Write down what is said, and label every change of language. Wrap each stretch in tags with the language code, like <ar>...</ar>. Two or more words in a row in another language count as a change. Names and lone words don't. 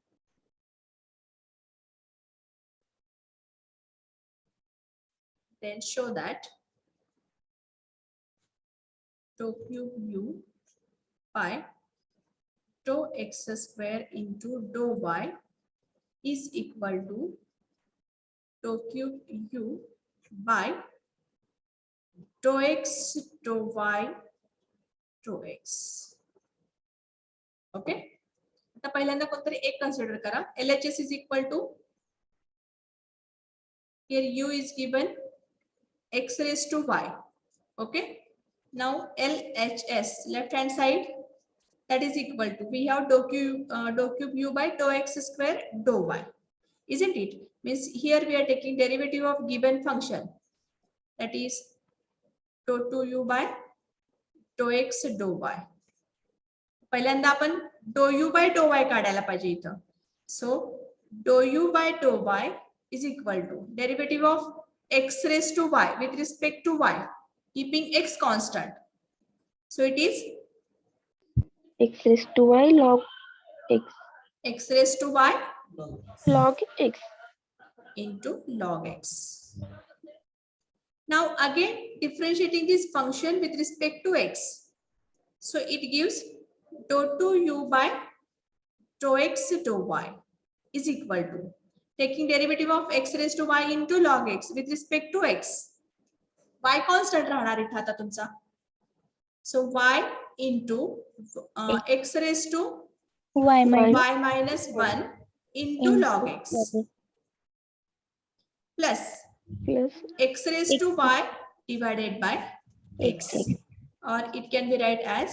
<en>dou cube u by dou x square into dou y is equal to dou cube u by dou x dou y dou x.</en> <mr>ओके, आता पहिल्यांदा कोणतरी एक कन्सिडर करा.</mr> <en>LHS is equal to, here u is given x raised to y. Okay, now LHS left hand side, that is equal to, we have dou cube u by dou x square dou y, isn't it? Means here we are taking derivative of given function, that is dou 2u by dou x dou y.</en> <mr>पहिल्यांदा आपण</mr> <en>dou u by dou y</en> <mr>काढायला पाहिजे इथं.</mr> <en>So dou u by dou y is equal to derivative of x raised to y with respect to y, keeping x constant. So it is x raised to y log x. X raised to y Log x. into log x. Now again differentiating this function with respect to x. So it gives dou 2u by dou x dou y is equal to, taking derivative of x raised to y into log x with respect to x. Y constant</en> <mr>राहणार इथे आता तुमचा.</mr> <en>So y into x raised to Y minus 1 into log x plus x raised to y divided by x, or it can be write as</en>